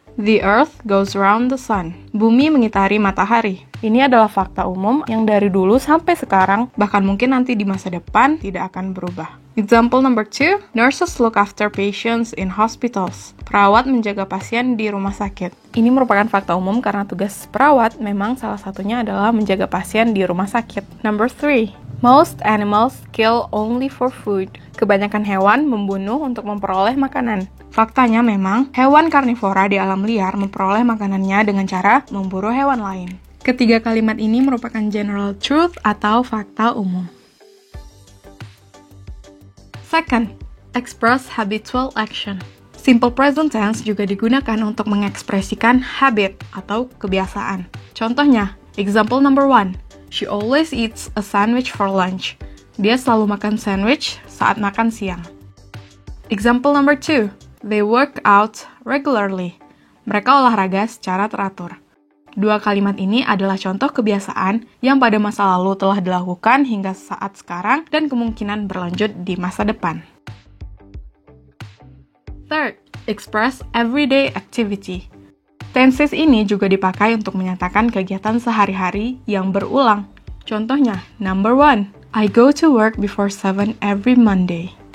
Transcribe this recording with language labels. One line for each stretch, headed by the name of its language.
English: The earth goes around the sun.
Indonesian: Bumi mengitari matahari. Ini adalah fakta umum yang dari dulu sampai sekarang, bahkan mungkin nanti di masa depan, tidak akan berubah.
English: Example number 2. Nurses look after patients in hospitals.
Indonesian: Perawat menjaga pasien di rumah sakit. Ini merupakan fakta umum karena tugas perawat memang salah satunya adalah menjaga pasien di rumah sakit.
English: Number 3. Most animals kill only for food.
Indonesian: Kebanyakan hewan membunuh untuk memperoleh makanan. Faktanya memang, hewan karnivora di alam liar memperoleh makanannya dengan cara memburu hewan lain. Ketiga kalimat ini merupakan general truth atau fakta umum.
English: Second, express habitual action.
Indonesian: Simple present tense juga digunakan untuk mengekspresikan habit atau kebiasaan. Contohnya,
English: example number 1. She always eats a sandwich for lunch.
Indonesian: Dia selalu makan sandwich saat makan siang.
English: Example number 2. They work out regularly.
Indonesian: Mereka olahraga secara teratur. Dua kalimat ini adalah contoh kebiasaan yang pada masa lalu telah dilakukan hingga saat sekarang dan kemungkinan berlanjut di masa depan.
English: Third, express everyday activity.
Indonesian: Tenses ini juga dipakai untuk menyatakan kegiatan sehari-hari yang berulang. Contohnya, number 1.
English: I go to work before 7 every Monday.